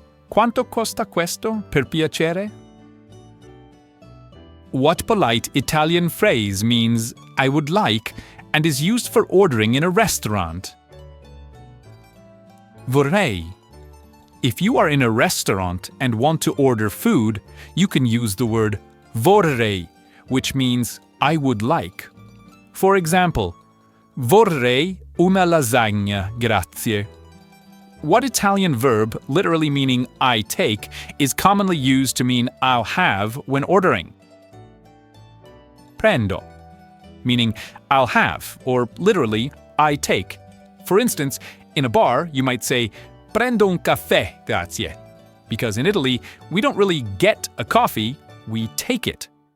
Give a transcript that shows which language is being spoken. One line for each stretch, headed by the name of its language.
Italian: Quanto costa questo, per piacere?
English: What polite Italian phrase means I would like and is used for ordering in a restaurant?
Italian: Vorrei.
English: If you are in a restaurant and want to order food, you can use the word
Italian: vorrei,
English: which means I would like. For example,
Italian: vorrei una lasagna, grazie.
English: What Italian verb, literally meaning I take, is commonly used to mean I'll have when ordering?
Italian: Prendo,
English: meaning I'll have, or literally, I take. For instance, in a bar, you might say,
Italian: prendo un caffè, grazie,
English: because in Italy, we don't really get a coffee, we take it.